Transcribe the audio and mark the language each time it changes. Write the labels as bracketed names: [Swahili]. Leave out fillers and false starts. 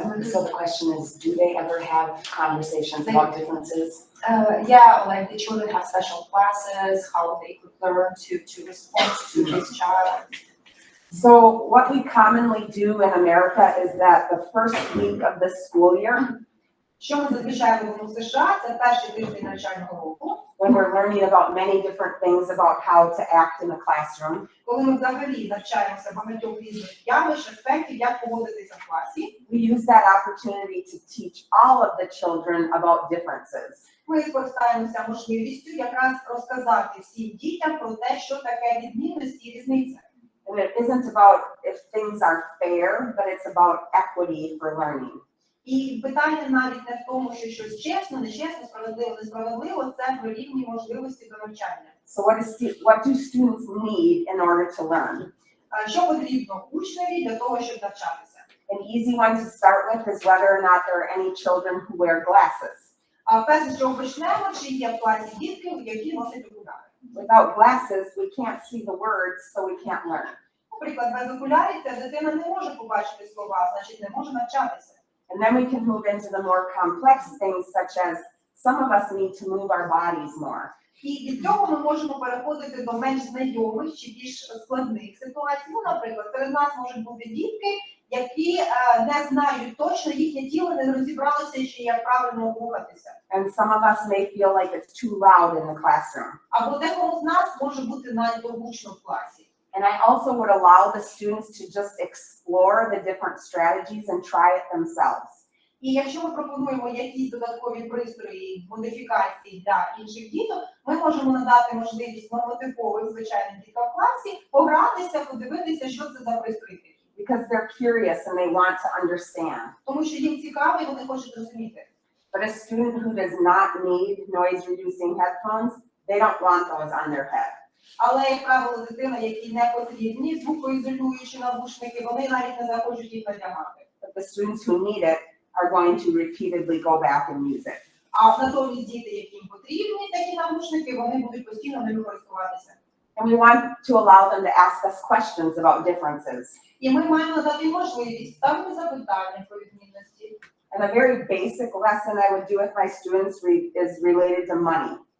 [English] So the question is, do they ever have conversations about differences? Yeah, like the children have special classes, how they could learn to respond to this child. So what we commonly do in America is that the first week of the school year, [Ukrainian] Що ми зазвичай робимо в США, це перший тиждень навчального року, [English] when we're learning about many different things about how to act in the classroom, [Ukrainian] коли ми взагалі навчаємося багатьох різних явищ, аспектів, як поводитися в класі. [English] we use that opportunity to teach all of the children about differences. [Ukrainian] Ми скористаємося можливістю якраз розказати всім дітям про те, що таке відмінності і різниця. [English] And it isn't about if things are fair, but it's about equity for learning. [Ukrainian] І питання навіть не в тому, що щось чесно, нечесно, справедливо, несправедливо, це про рівні можливості до навчання. [English] So what do students need in order to learn? [Ukrainian] Що потрібно учневі для того, щоб навчатися? [English] An easy one to start with is whether or not there are any children who wear glasses. [Ukrainian] А перше, що почнемо, чи є в класі дітки, які носять окуляри? [English] Without glasses, we can't see the words, so we can't learn. [Ukrainian] Наприклад, без окулярів ця дитина не може побачити слова, значить не може навчатися. [English] And then we can move into the more complex things, such as some of us need to move our bodies more. [Ukrainian] І від цього ми можемо переходити до менш знайомих чи більш складних ситуацій. Ну, наприклад, серед нас можуть бути дітки, які не знають точно, їхнє тіло не розібралося ще, як правильно рухатися. [English] And some of us may feel like it's too loud in the classroom. [Ukrainian] Або декому з нас може бути надто гучно в класі. [English] And I also would allow the students to just explore the different strategies and try it themselves. [Ukrainian] І якщо ми пропонуємо якісь додаткові пристрої, модифікації для інших діток, ми можемо надати можливість нормотипових звичайних діток в класі погратися, подивитися, що це за пристрої. [English] Because they're curious and they want to understand. [Ukrainian] Тому що їм цікаво і вони хочуть розуміти. [English] But a student who does not need noise-reducing headphones, they don't want those on their head. [Ukrainian] Але, як правило, дитина, якій не потрібні звукоізолюючі навушники, вони навіть не захочуть їх надягати. [English] But the students who need it are going to repeatedly go back and use it. [Ukrainian] А натомість діти, яким потрібні такі навушники, вони будуть постійно ними користуватися. [English] And we want to allow them to ask us questions about differences. [Ukrainian] І ми маємо надати можливість ставити запитання про відмінності. [English] And a very basic lesson I would do with my students is related to money.